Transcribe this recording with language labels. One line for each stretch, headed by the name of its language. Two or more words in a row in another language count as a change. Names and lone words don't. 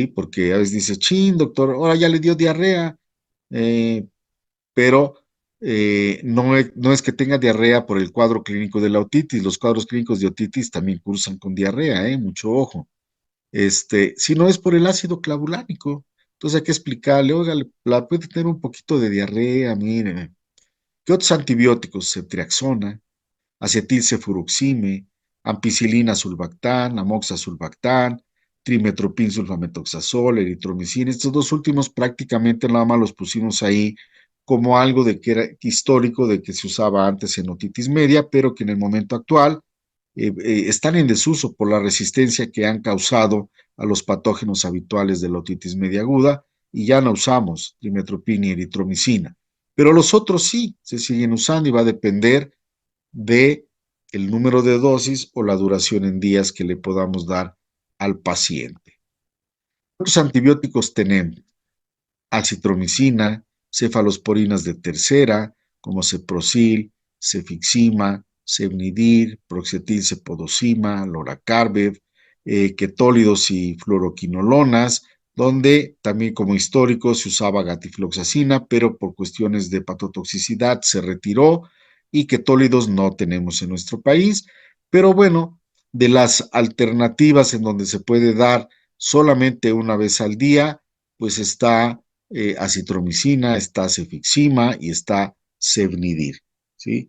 Spanish: Porque a veces dice, chin, doctor, ahora ya le dio diarrea, eh, pero no es que tenga diarrea por el cuadro clínico de la otitis, los cuadros clínicos de otitis también cursan con diarrea, mucho ojo. Si no es por el ácido clavulánico. Entonces hay que explicarle, oiga, la puede tener un poquito de diarrea, mire. ¿Qué otros antibióticos? Ceftriaxona, acetilcefuroxime, ampicilina sulbactam, amoxasulbactam, trimetoprim sulfamethoxazol, eritromicina. Estos dos últimos prácticamente nada más los pusimos ahí como algo de que era histórico de que se usaba antes en otitis media, pero que en el momento actual están en desuso por la resistencia que han causado a los patógenos habituales de la otitis media aguda y ya no usamos dimetropina y eritromicina. Pero los otros sí se siguen usando y va a depender de el número de dosis o la duración en días que le podamos dar al paciente. ¿Cuántos antibióticos tenemos? Acitromicina, cefalosporinas de tercera, como ceprocil, cefixima, cefnidir, proxetil cepodosima, loracarbev, ketólidos y fluoroquinolonas, donde también como histórico se usaba gatifloxacina, pero por cuestiones de patotoxicidad se retiró y ketólidos no tenemos en nuestro país. Pero bueno, de las alternativas en donde se puede dar solamente una vez al día, pues está acitromicina, está cefixima y está cefnidir, ¿sí?